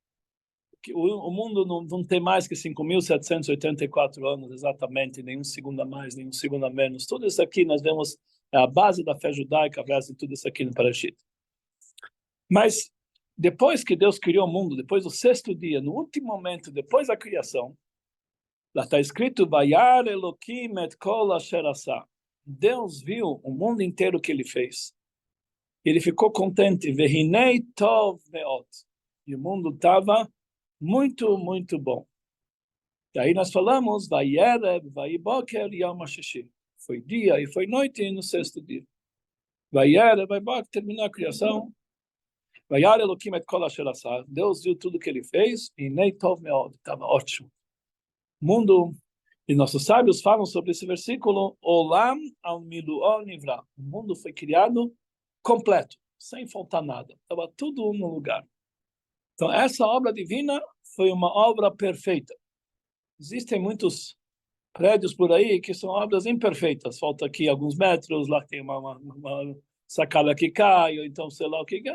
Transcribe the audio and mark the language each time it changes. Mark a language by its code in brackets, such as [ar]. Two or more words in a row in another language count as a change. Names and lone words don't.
[pt] O mundo não tem mais que 5.784 anos, exatamente, nenhum segundo a mais, nenhum segundo a menos. Tudo isso aqui nós vemos, é a base da fé judaica, a base de tudo isso aqui no Parashit. Mas depois que Deus criou o mundo, depois do 6º dia, no último momento, depois da criação, lá está escrito, [he] וירא אלהים את כל אשר עשה. [pt] Deus viu o mundo inteiro que ele fez. Ele ficou contente. [he] והנה טוב מאד. [pt] E o mundo estava muito, muito bom. E aí nós falamos, [he] ויהי ערב ויהי בקר יום הששי. [pt] Foi dia e foi noite no 6º dia. [he] ויהי ערב ויהי בקר, [pt] terminou a criação. [he] וירא אלהים את כל אשר עשה. [pt] Deus viu tudo que ele fez e [he] והנה טוב מאד. [pt] Estava ótimo. Mundo, e nossos sábios falam sobre esse versículo, [he] עולם על מילואו נברא. [pt] O mundo foi criado completo, sem faltar nada. Estava tudo no lugar. Então, essa obra divina foi uma obra perfeita. Existem muitos prédios por aí que são obras imperfeitas. Falta aqui alguns metros, lá tem uma sacada que cai, ou então sei lá o que.